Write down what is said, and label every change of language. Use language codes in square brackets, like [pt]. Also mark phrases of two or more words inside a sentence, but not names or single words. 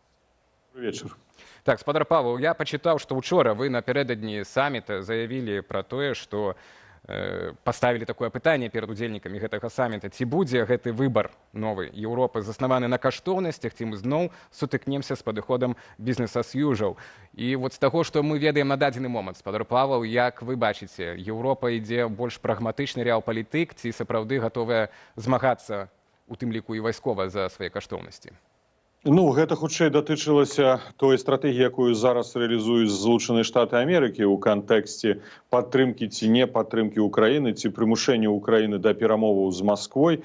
[be] Вечар. Так, спадар Павел, я пачытаў, што учора вы напярэдадні саміта заявілі пра тое, што паставілі такое пытанне перад удзельнікамі гэтага саміта. Ці будзе гэты выбар новай Еўропы заснаваны на каштоўнасцях, ці мы зноў сутыкнемся з падыходам [en] business as usual. [be] І вот з таго, што мы ведаем на дадзены момант, спадар Павел, як вы бачыце, Еўропа ідзе больш прагматычны рэалпалітык, ці сапраўды гатовая змагацца, у тым ліку і вайскова, за свае каштоўнасці? Ну, гэта хутчэй датычылася той стратэгіі, якую зараз рэалізуюць Злучаныя Штаты Амерыкі ў кантэксце падтрымкі ці не падтрымкі ўкраіны, ці прымушэння ўкраіны да перамоваў з Масквой.